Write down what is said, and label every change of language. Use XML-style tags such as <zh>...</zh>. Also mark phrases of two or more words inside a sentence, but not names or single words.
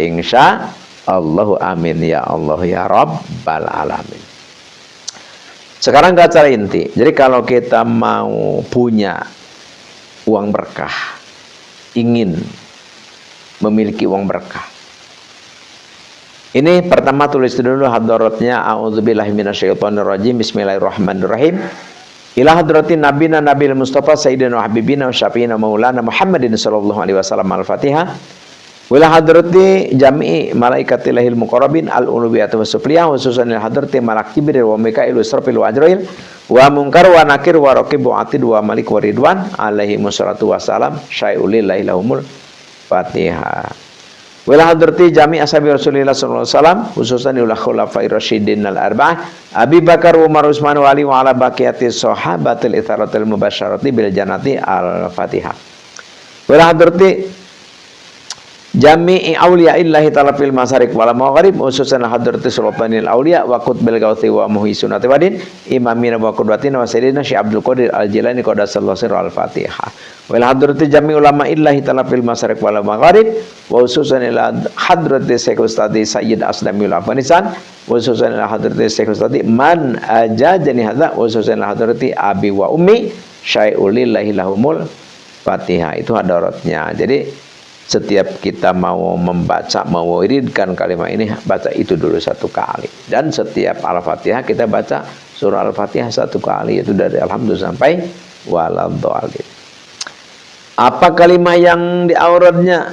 <ar>إن شاء الله آمين يا الله يا رب العالمين.</ar> <id>Sekarang ke acara inti. Jadi kalau kita mau punya uang berkah, ingin memiliki uang berkah, ini pertama tulis dulu hadaratnya.</id> <ar>أعوذ بالله من الشيطان الرجيم. بسم الله الرحمن الرحيم. إلى حضرة نبينا النبي المصطفى سيدنا وحبيبنا وشفيعنا مولانا محمد صلى الله عليه وسلم. Al-Fatihah. وإلى حضرة جميع ملائكة الله المقربين العلوية والسفلية، خصوصا إلى حضرة ملك جبريل وميكائيل وإسرافيل وعزرائيل ومنكر ونكير ورقيب وعتيد ومالك ورضوان عليه الصلاة والسلام. شيء لله لهم الفاتحة. وإلى حضرة جميع أصحاب رسول الله صلى الله عليه وسلم، خصوصا إلى الخلفاء الراشدين الأربعة أبي بكر، عمر، عثمان وعلي وعلى بقية الصحابة العشرة المبشرة بالجنة. الفاتحة. وإلى حضرة جميع أولياء الله تعالى في المشارق والمغرب خصوصا حضرة سلطان الأولياء وقطب الغوث ومحيي السنة والدين إمامنا وقدوتنا وسيدنا الشيخ عبد القادر الجيلاني قدس الله سره الفاتحة والحضرة جميع علماء الله تعالى في المشارق والمغرب وخصوصا إلى حضرة الشيخ أستاذي سيد أسدميول أفغانيسان وخصوصا إلى حضرة الشيخ أستاذي من أجازني هذا وخصوصا إلى حضرة أبي وأمي شيء لله لهم الفاتحة.</ar> <id>Itu hadaratnya. Jadi setiap kita mau membaca, mau wiridkan kalimat ini, baca itu dulu 1 kali. Dan setiap Al-Fatihah kita baca surah Al-Fatihah 1 kali. Itu dari Alhamdulillah sampai waladhdallin. Apa kalimat yang di auratnya?</id>